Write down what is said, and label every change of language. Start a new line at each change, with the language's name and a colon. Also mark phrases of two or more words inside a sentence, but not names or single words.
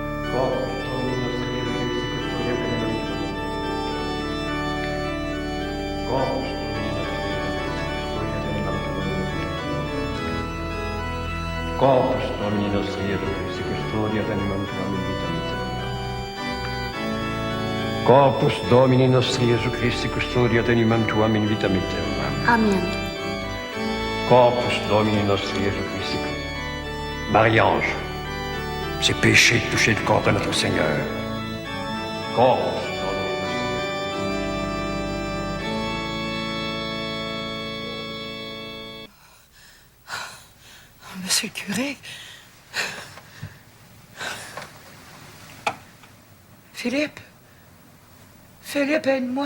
Latin: Corpus Domini nostri Iesu Christi, custodia animam tuam in vita aeterna. Corpus Domini nostri Iesu Christi, custodia animam tuam in vita aeterna. Amen. Corpus Domini nostri Iesu Christi.
French: Marie-Ange, c'est péché de toucher le corps de notre Seigneur.
Latin: Corpus Domini nostri.
French: Monsieur le curé. Philippe. Philippe, aide-moi.